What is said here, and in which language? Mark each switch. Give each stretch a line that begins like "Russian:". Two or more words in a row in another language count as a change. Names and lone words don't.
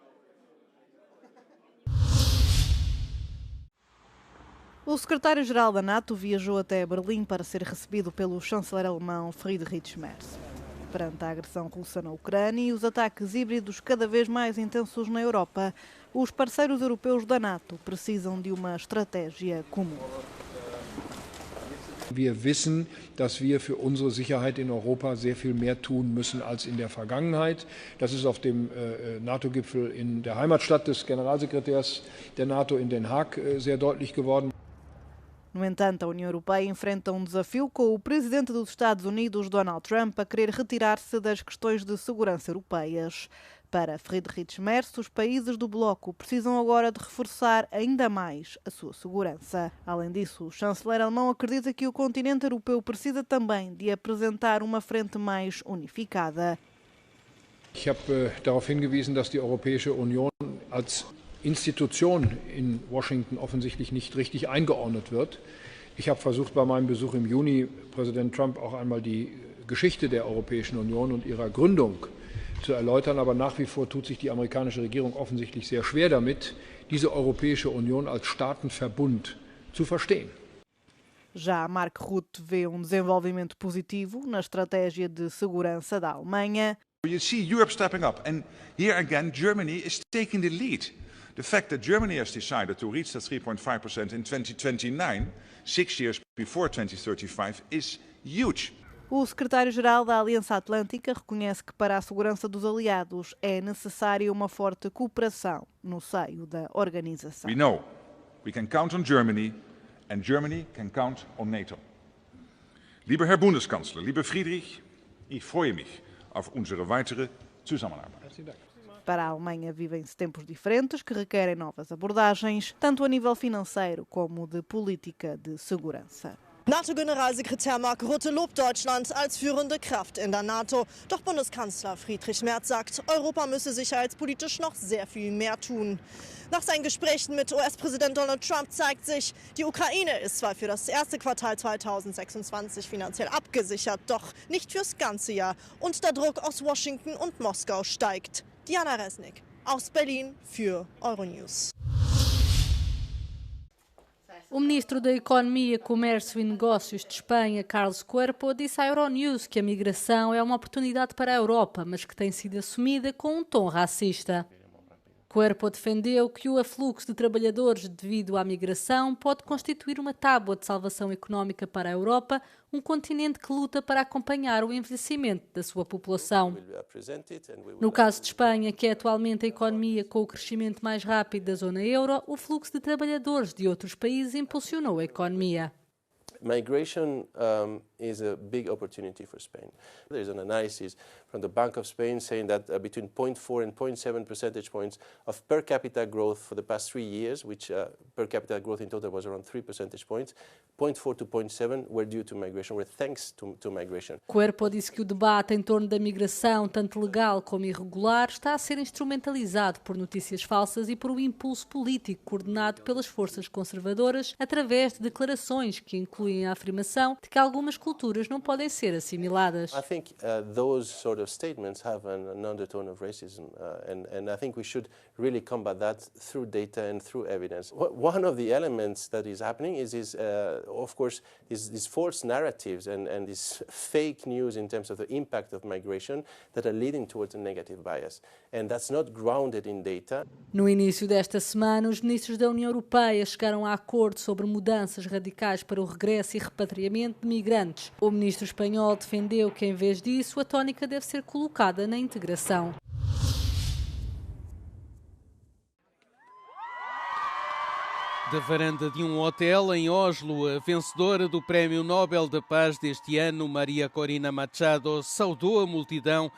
Portuguese: O secretário-geral da NATO viajou até Berlim para ser recebido pelo chanceler alemão Friedrich Merz. Perante a agressão russa na Ucrânia e os ataques híbridos cada vez mais intensos na Europa, os parceiros europeus da NATO precisam de uma estratégia comum.
German: Wir wissen, dass wir für unsere Sicherheit in Europa sehr viel mehr tun müssen als in der Vergangenheit. Das ist auf dem NATO-Gipfel in der Heimatstadt des Generalsekretärs der NATO in Den Haag sehr deutlich geworden.
Portuguese: No entanto, a União Europeia enfrenta um desafio com o presidente dos Estados Unidos, Donald Trump, a querer retirar-se das questões de segurança europeias. Para Friedrich Merz, os países do bloco precisam agora de reforçar ainda mais a sua segurança. Além disso, o chanceler alemão acredita que o continente europeu precisa também de apresentar uma frente mais unificada.
German: Ich habe darauf hingewiesen, dass die Europäische Union als Institution in Washington offensichtlich nicht richtig eingeordnet wird. Ich habe versucht, bei meinem Besuch im Juni Präsident Trump auch einmal die Geschichte der Europäischen Union und ihrer Gründung zu erläutern, aber nach wie vor tut sich die amerikanische Regierung offensichtlich sehr schwer damit, diese Europäische Union als Staatenverbund zu verstehen.
Portuguese: Já Mark Rutte vê desenvolvimento positivo na estratégia de segurança da Alemanha.
English: You see Europe stepping up, and here again Germany is taking the lead. The fact that Germany has decided to reach that 3.5% in 2029, 6 years before 2035, is huge.
Portuguese: O secretário-geral da Aliança Atlântica reconhece que para a segurança dos aliados é necessária uma forte cooperação no seio da organização.
English: We know we can count on Germany and Germany can count on NATO.
German: Lieber Herr Bundeskanzler, lieber Friedrich, ich freue mich auf unsere weitere Zusammenarbeit.
Portuguese: Para a Alemanha vivem-se tempos diferentes que requerem novas abordagens, tanto a nível financeiro como de política de segurança.
German: NATO-Generalsekretär Mark Rutte lobt Deutschland als führende Kraft in der NATO. Doch Bundeskanzler Friedrich Merz sagt, Europa müsse sicherheitspolitisch noch sehr viel mehr tun. Nach seinen Gesprächen mit US-Präsident Donald Trump zeigt sich, die Ukraine ist zwar für das erste Quartal 2026 finanziell abgesichert, doch nicht fürs ganze Jahr. Und der Druck aus Washington und Moskau steigt. Diana Resnick aus Berlin für Euronews.
Portuguese: O ministro da Economia, Comércio e Negócios de Espanha, Carlos Cuerpo, disse à Euronews que a migração é uma oportunidade para a Europa, mas que tem sido assumida com um tom racista. Cuerpo defendeu que o afluxo de trabalhadores devido à migração pode constituir uma tábua de salvação económica para a Europa, um continente que luta para acompanhar o envelhecimento da sua população. No caso de Espanha, que é atualmente a economia com o crescimento mais rápido da zona euro, o fluxo de trabalhadores de outros países impulsionou a economia.
English: Migration is a big opportunity for Spain. There is an analysis from the Bank of Spain saying that between 0.4 and 0.7 percentage points of per capita growth for the past 3 years, which per capita growth in total was around 3 percentage points, 0.4 to 0.7 were due to migration, were thanks to migration.
Portuguese: Cuerpo disse que o debate em torno da migração, tanto legal como irregular, está a ser instrumentalizado por notícias falsas e por um impulso político coordenado pelas forças conservadoras através de declarações que incluem apoiem a afirmação de que algumas culturas não podem ser assimiladas.
English: I think those sort of statements have an undertone of racism, and I think we should really combat that through data and through evidence. One of the elements that is happening is of course, these false narratives and this fake news in terms of the impact of migration that are leading towards a negative bias, and that's not grounded in data.
Portuguese: No início desta semana, os ministros da União Europeia chegaram a acordo sobre mudanças radicais para o regresso e repatriamento de migrantes. O ministro espanhol defendeu que, em vez disso, a tónica deve ser colocada na integração. Da varanda de um hotel em Oslo, a vencedora do Prémio Nobel da Paz deste ano, Maria Corina Machado, saudou a multidão.